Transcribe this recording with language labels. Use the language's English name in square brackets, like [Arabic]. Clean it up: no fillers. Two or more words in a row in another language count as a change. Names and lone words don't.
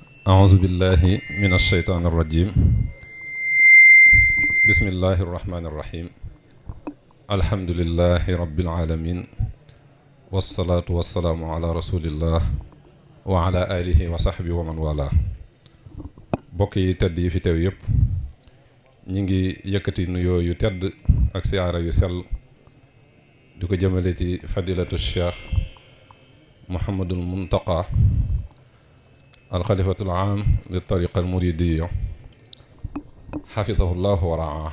[Arabic] أعوذ بالله من الشيطان الرجيم بسم الله الرحمن الرحيم الحمد لله رب العالمين والصلاة والسلام على رسول الله وعلى آله وصحبه ومن والاه [Wolof] bokki tedd yi fi teew yëpp ñi ngi yëkkati nuyoo yu tedd ak siyaara yu sell di ko jëmale ci fadilatu cheikh Mouhamadul Muntaqa [Arabic] الخليفة العام للطريقة المريدية حفظه الله ورعاه.